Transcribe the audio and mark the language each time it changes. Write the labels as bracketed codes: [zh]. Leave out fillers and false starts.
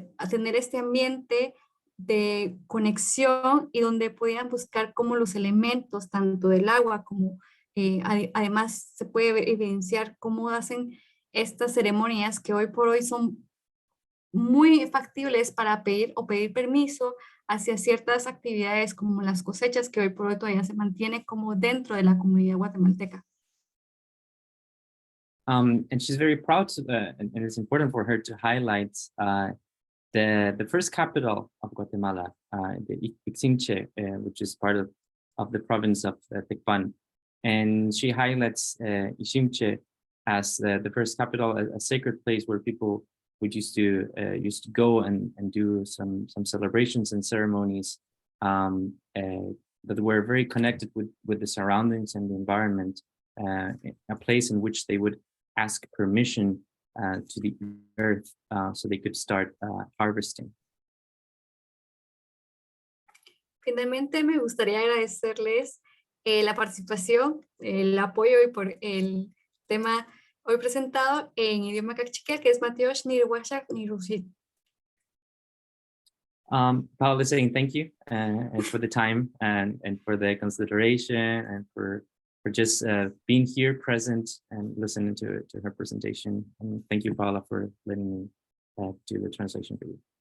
[es] tener este ambiente de conexión y donde podían buscar cómo los elementos, tanto del agua como además se puede evidenciar cómo hacen estas ceremonias que hoy por hoy son muy factibles para pedir permiso hacia ciertas actividades como las cosechas, que hoy por hoy todavía se mantiene como dentro de la comunidad guatemalteca. [en] And she's very proud to, and it's important for her to highlight the first capital of Guatemala, the Ixinche, which is part of the province of Tecpan. And she highlights Iximche as the first capital, a sacred place where people would used to go and do some celebrations and ceremonies that were very connected with the surroundings and the environment, a place in which they would ask permission to the earth so they could start harvesting. [es] Finalmente, me gustaría agradecerles la participación, el apoyo y por el tema hoy presentado en idioma cachiquel, que es Mateos Nirwashak Nirusit. [en] Paola saying thank you for the time and for the consideration and for just being here present and listening to her presentation. And thank you, Paola, for letting me do the translation for you.